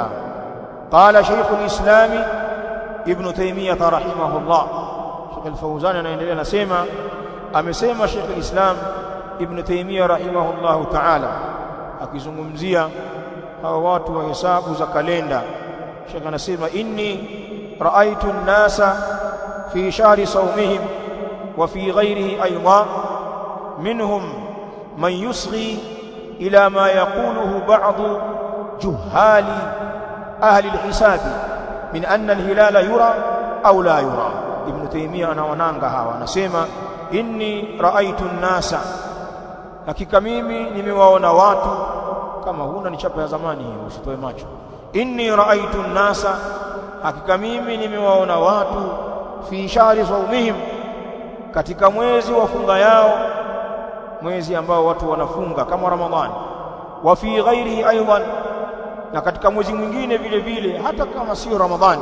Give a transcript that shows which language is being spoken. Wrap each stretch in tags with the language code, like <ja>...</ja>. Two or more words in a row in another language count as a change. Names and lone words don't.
<sw>Qala Sheikhul Islam Ibn Taymiyyah rahimahullah, Sheikh Al-Fawzan anaendelea nasema, amesema Sheikh Al-Islam Ibn Taymiyyah</sw> <ar>رحمه الله تعالى</ar> <sw>akizungumzia hawa watu wa hesabu za kalenda.</sw> <ar>Sheikh anasema إني رأيت الناس في شهر صومهم وفي غيره أيضا منهم من يصغي إلى ما يقوله بعض جهال أهل الحساب من أن الهلال يرى أو لا يرى.</ar> <sw>Ibn Taymiyyah anawananga hawa, anasema</sw> <ar>إني رأيت الناس,</ar> <sw>hakika mimi nimewaona watu. Kama huna ni chapa ya zamani hiyo, usitoe macho.</sw> <ar>إني رأيت الناس,</ar> <sw>hakika mimi nimewaona watu,</sw> <ar>في شهر صومهم,</ar> <sw>katika mwezi wa funga yao, mwezi ambao watu wanafunga kama Ramadhani.</sw> <ar>وفي غيره أيضا,</ar> <sw>na katika mwezi mwingine vile vile hata kama sio Ramadhani.</sw>